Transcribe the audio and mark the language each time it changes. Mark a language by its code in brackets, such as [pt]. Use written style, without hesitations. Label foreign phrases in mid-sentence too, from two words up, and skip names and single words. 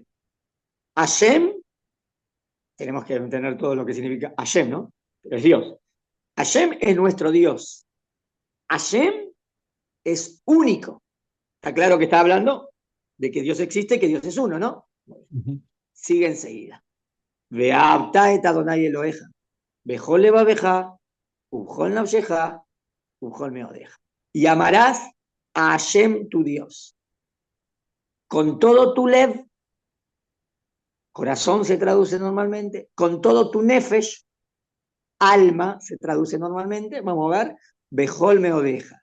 [es] Hashem, tenemos que entender todo lo que significa Hashem, ¿no? Pero es Dios. Hashem es nuestro Dios. Hashem es único. Está claro que está hablando de que Dios existe, que Dios es uno, ¿no? Sigue enseguida. [he] ואהבת את ה' אלהיך בכל לבבך ובכל נפשך ובכל מאדך. [es] Y amarás a Hashem tu Dios con todo tu lev, corazón se traduce normalmente, con todo tu nefesh, alma se traduce normalmente, vamos a ver, [he] בכל מאדך.